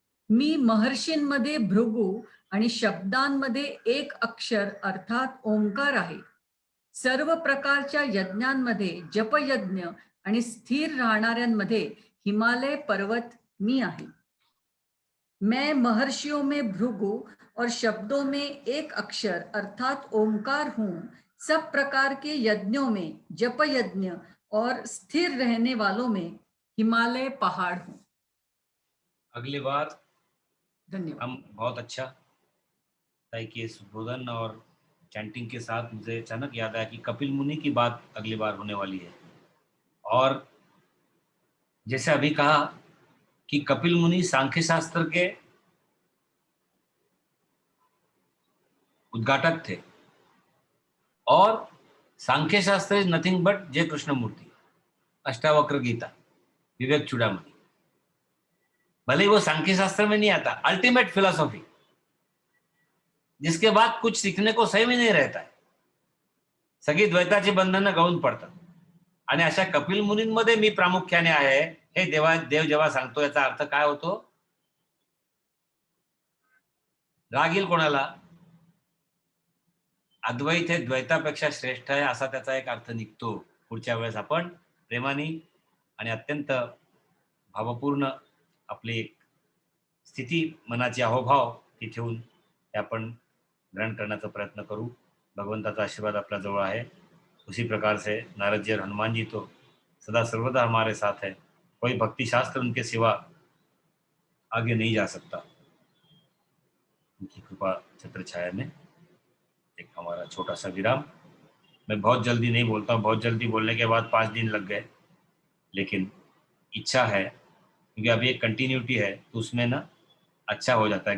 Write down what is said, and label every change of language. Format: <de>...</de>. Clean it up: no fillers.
<mr>मी महर्षींमध्ये भृगु आणि शब्दांमध्ये एक अक्षर अर्थात ओंकार आहे। सर्व प्रकारच्या यज्ञांमध्ये जपयज्ञ आणि स्थिर राहणाऱ्यांमध्ये हिमालय पर्वत मी आहे।</mr> <hi>मैं महर्षियों में भृगु और शब्दों में एक अक्षर अर्थात ओंकार हूँ। सब प्रकार के यज्ञों में जप यज्ञ और स्थिर रहने वालों में हिमालय पहाड़ हूँ। अगली बार धन्यवाद। हम बहुत अच्छा ताई के सुबोधन और चैंटिंग के साथ मुझे अचानक याद आया कि कपिल मुनि की बात अगली बार होने वाली है। और जैसे अभी कहा कि कपिल मुनि सांख्य शास्त्र के उद्घाटक थे, और सांख्य शास्त्र</hi> <en>is nothing but</en> <hi>जय कृष्णमूर्ति, अष्टावक्र गीता, विवेक चूड़ामणि। भले ही वो सांख्य शास्त्र में नहीं आता, अल्टीमेट फिलॉसफी, जिसके बाद कुछ सीखने को सही में नहीं रहता है,</hi> <mr>सगळी द्वैताची बंधनं गळून पडतात। आणि अशा कपिल मुनींमध्ये मी प्रामुख्याने आहे हे देव जेव्हा सांगतो, याचा अर्थ काय होतो? राग येईल कोणाला? अद्वैत हे द्वैतापेक्षा श्रेष्ठ आहे असा त्याचा एक अर्थ निघतो। पुढच्या वेळेस आपण प्रेमाने आणि अत्यंत भावपूर्ण आपली एक स्थिती, मनाची अहोभाव ती ठेवून ते आपण ग्रहण करण्याचा प्रयत्न करू। भगवंताचा आशीर्वाद</mr> <hi>अपना जवळ है। उसी प्रकार से नारद जी और हनुमान जी तो सदा सर्वदा हमारे साथ है। कोई भक्ति शास्त्र उनके सिवा आगे नहीं जा सकता, उनकी कृपा छत्र छाया में। एक हमारा छोटा सा विराम। मैं बहुत जल्दी नहीं बोलता हूँ, बहुत जल्दी बोलने के बाद 5 दिन लग गए, लेकिन इच्छा है क्योंकि अभी एक कंटिन्यूटी है तो उसमें ना अच्छा हो जाता है।</hi>